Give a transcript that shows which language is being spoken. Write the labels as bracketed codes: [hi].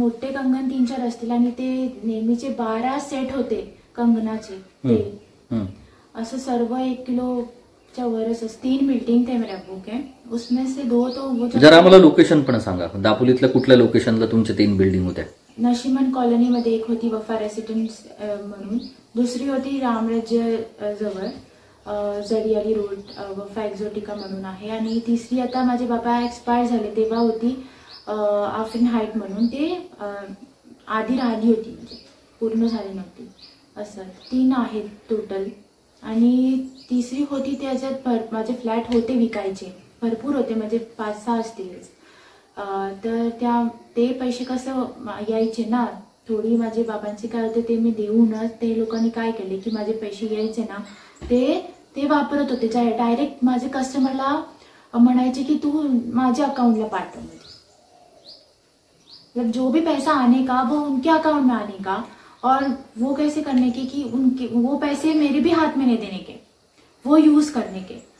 [mr] मोठे कंगन 3-4 असतील आणि ते नेहमीचे 12 सेट होते कंगनाचे ते. असं सर्व 1 किलोच्या वरच. [hi] 3 बिल्डिंग थे मेरे अब्बू के, उसमें से 2 तो वो [mr] जरा आम्हाला लोकेशन पण सांगा. दापोलीतल्या कुठल्या लोकेशनला तुमच्या 3 बिल्डिंग होत्या? नशिमन कॉलनीमध्ये एक होती वफा रेसिडेन्स म्हणून, दुसरी होती रामराज्य जवळ जडियाली रोड वफा एक्झोटिका म्हणून आहे, आणि तिसरी आता माझे बाबा एक्सपायर झाले तेव्हा होती आफ्रिन हाईट म्हणून. ते आधी राहिली होती म्हणजे पूर्ण झाली नव्हती. असं 3 आहेत टोटल. आणि तिसरी होती त्याच्यात माझे फ्लॅट होते विकायचे, भरपूर होते म्हणजे 5-6 असतीलच. तर ते पैसे कसं यायचे ना, थोडी माझे बाबांचे काय होते ते मी देऊनच ते लोकांनी काय केले की माझे पैसे यायचे ना ते वापरत होते. डायरेक्ट माझे कस्टमरला म्हणायचे की तू माझ्या अकाउंटला पाठव, [hi] मतलब जो भी पैसा आने का वो उनके अकाउंट में आने का, और वो कैसे करने के कि उनके वो पैसे मेरे भी हाथ में नहीं देने के, वो यूज करने के.